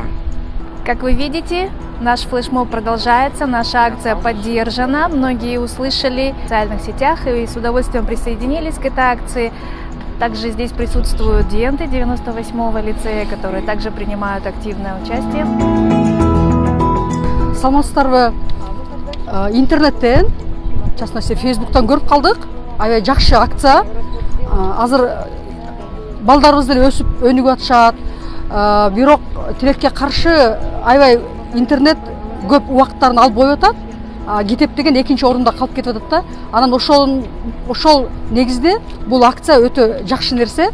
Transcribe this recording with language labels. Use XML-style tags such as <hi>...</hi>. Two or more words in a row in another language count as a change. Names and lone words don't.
<ru>Как вы видите, наш флешмоб продолжается, наша акция поддержана. Многие услышали в социальных сетях и с удовольствием присоединились к этой акции. Также здесь присутствуют студенты 98-го лицея, которые также принимают активное участие.</ru> <ky>Саламатсыздарбы? Интернеттен,</ky> <ru>в частности,</ru> <ky>Фейсбуктан көрүп калдык. Аябай жакшы акция. Азыр балдарыбыз деле өсүп өнүгүп атышат. Бирок тилекке каршы аябай интернет көп убакыттарын алып коюп атат. Китеп деген экинчи орунда калып кетип атат да. Анан ошол негизде бул акция өтө жакшы нерсе.</ky>